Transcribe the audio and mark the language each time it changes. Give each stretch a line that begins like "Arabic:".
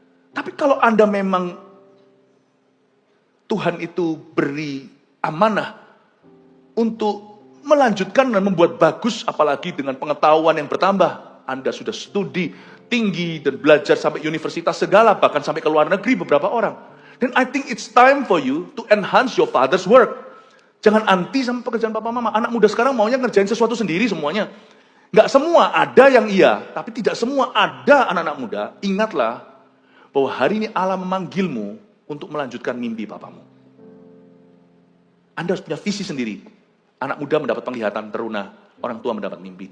Indonesian: Tapi kalau Anda memang Tuhan itu beri amanah untuk melanjutkan dan membuat bagus, apalagi dengan pengetahuan yang bertambah. Anda sudah studi tinggi dan belajar sampai universitas segala, bahkan sampai ke luar negeri beberapa orang.
English: Then I think it's time for you to enhance your father's work.
Indonesian: Jangan anti sama pekerjaan papa mama. Anak muda sekarang maunya ngerjain sesuatu sendiri semuanya. Nggak semua, ada yang iya. Tapi tidak semua ada anak-anak muda. Ingatlah bahwa hari ini Allah memanggilmu untuk melanjutkan mimpi papamu. Anda harus punya visi sendiri. Anak muda mendapat penglihatan teruna, orang tua mendapat mimpi.